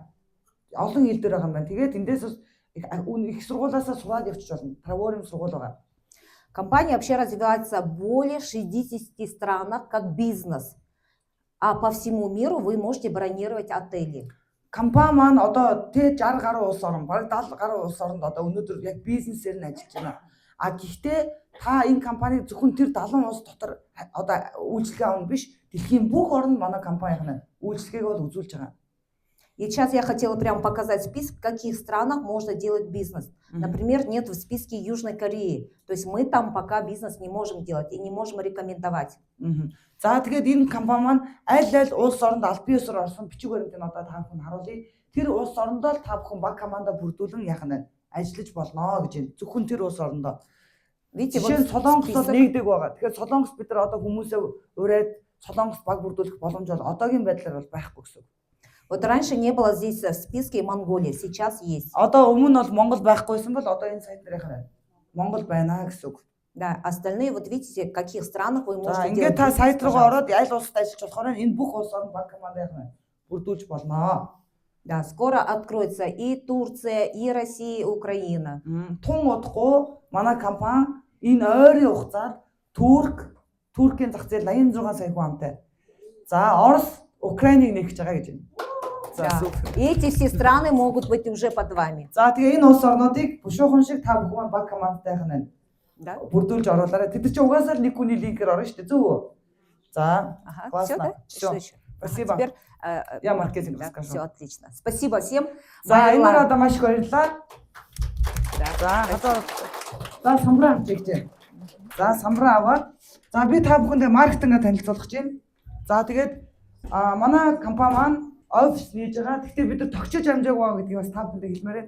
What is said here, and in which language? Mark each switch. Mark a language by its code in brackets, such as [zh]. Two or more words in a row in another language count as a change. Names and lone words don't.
[mn] Олон хэл дээр байгаа юм байна. Тэгээд эндээс их сургуулиасаа сураад явчих болно. Travorem сургууль байгаа. [ru] Компания вообще развивается в более 60 странах как бизнес. А по всему миру вы можете бронировать отели. [mn] Компани маань одоо тэ 60 гаруй улс орн, бараг 70 гаруй улс оронд одоо өнөөдөр яг бизнесээр нь ажиллаж байна. А гэхдээ та энэ компаниг зөвхөн тэр 70 улс дотор одоо үйлчлэгээ авах биш, дэлхийн бүх орнд манай компанийн үйлчлэгээг бол үзүүлж байгаа. [ru] И сейчас я хотела прям показать список, в каких странах можно делать бизнес. Например, нет в списке Южной Кореи. То есть мы там пока бизнес не можем делать и не можем рекомендовать. [mn] За тэгээд энэ компани маань аль улс оронд аль биесээр орсон бичиг баримтыг одоо та бүхэн харуулъя. Тэр улс орондоо л та бүхэн баг команда бүрдүүлэн яах нь ажиллаж болно гэж байна. Зөвхөн тэр улс орондоо. [ru] Видите, [mn] вот Солонгос бол нэгдэг байгаа. Тэгэхээр Солонгос бид нар одоо хүмүүсээ ураад Солонгос баг бүрдүүлэх боломж бол одоогийн байдлаар бол байхгүй гэсэн. [ru] Вот раньше не было здесь в списке Монголия, сейчас есть. [mn] Одоо өмнө бол Монгол байхгүйсэн бол одоо энэ сайт дээр яхаа Монгол байна гэсэн үг. [ru] Да, остальные вот видите, в каких странах вы можете делать. [mn] Ингээд та сайт руугаа ороод аль улсад ажиллаж болохоор энэ бүх улс орнд баг команда яхаа бүрдүүлж болно. [ru] Да, скоро откроется и Турция, и Россия, и Украина. [mn] Тун удахгүй манай компани энэ ойрын хугацаанд Туркийн зах зээл 86 сая хүн амтай. За Орос, Украиныг нэгж байгаа гэж байна. [ru] Да. И эти все страны могут быть уже под вами. [mn] За тэгээ энэ улс орнуудыг бушуухан шиг та бүхэн баг командтай ханаа. [ru] Да. [mn] Бүрдүүлж оруулаарай. Тэд чинь угаасаа нэг хүний линкээр орно шүү дээ. Зөв үү? За. [ru] Ага, все, да? Что еще? Спасибо. Теперь я маркетинг да, расскажу. все отлично. Спасибо всем. [mn] За энэ надад маш их баярлалаа. За самбраа авчихжээ. За самбраа аваад за би та бүхэндээ маркетингээ танилцуулах гэж байна. За тэгээд манай компани маань офис нээж байгаа. Гэхдээ бид нар тогтчиж амжаагүй байгаа гэдгийг бас та бүхэндээ хэлмээр байна.